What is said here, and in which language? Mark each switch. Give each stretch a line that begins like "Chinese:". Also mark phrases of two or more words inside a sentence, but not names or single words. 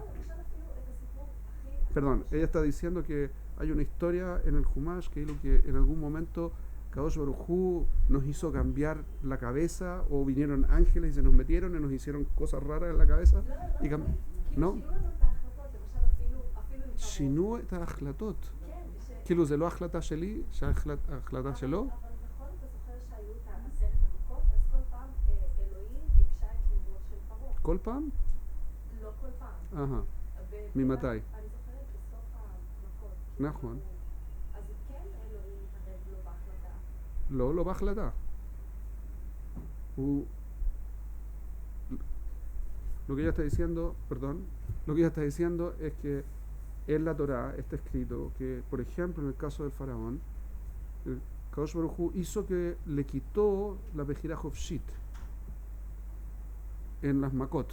Spanish: Perdón, ella está diciendo que hay una historia en el Humash que en algún momento
Hebrew: קדוש ברוך הוא
Spanish: nos hizo cambiar la cabeza, o vinieron ángeles y se nos metieron y nos hicieron cosas raras en la cabeza. ¿No?
Hebrew: שינו את ההחלטות. כאילו זה לא החלטה שלי, שההחלטה שלו. כל פעם? לא כל פעם. ממתי? אני זוכרת בסוף המכות. נכון. אז כן אלוהים התערב לו בהחלטה. לא בהחלטה.
Spanish: Lo que ella está diciendo, lo que ella está diciendo es que en la Torá está escrito que, por ejemplo, en el caso del faraón, el
Hebrew: קדוש ברוך הוא
Spanish: hizo que le quitó la
Hebrew: בחירה חופשית
Spanish: en las Makot.